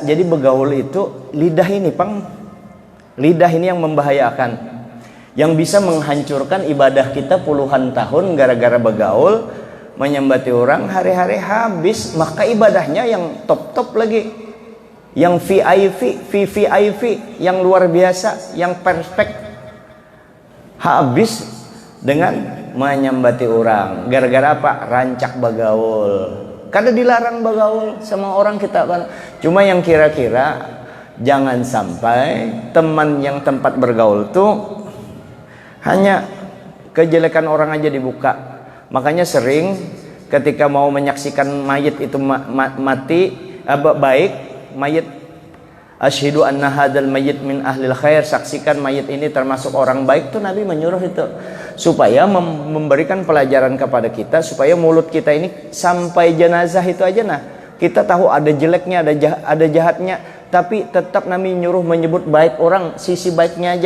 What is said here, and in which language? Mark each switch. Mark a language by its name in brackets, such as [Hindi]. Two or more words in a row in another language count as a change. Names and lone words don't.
[Indonesian] Jadi begaul itu lidah ini Pang. Lidah ini yang membahayakan, yang bisa menghancurkan ibadah kita puluhan tahun gara-gara begaul, menyambati orang, hari-hari habis. Maka ibadahnya yang top-top lagi, yang VIP, yang luar biasa, yang perfect, habis dengan menyambati orang. Gara-gara apa? [Banjar] Rancak begaul. [Indonesian] Kada dilarang begaul sama orang kita kan. Cuma yang kira-kira jangan sampai teman yang tempat bergaul tuh hanya kejelekan orang aja dibuka. Makanya sering ketika mau menyaksikan mayit itu mati, baik mayit, [Arabic] أشهد أن هذا الميت من أهل الخير, [Indonesian] saksikan mayit ini termasuk orang baik, tuh Nabi menyuruh itu supaya memberikan pelajaran kepada kita, supaya mulut kita ini sampai jenazah itu aja nah Kita tahu ada jeleknya, ada jahatnya, tapi tetap Nabi nyuruh menyebut baik orang, sisi baiknya aja.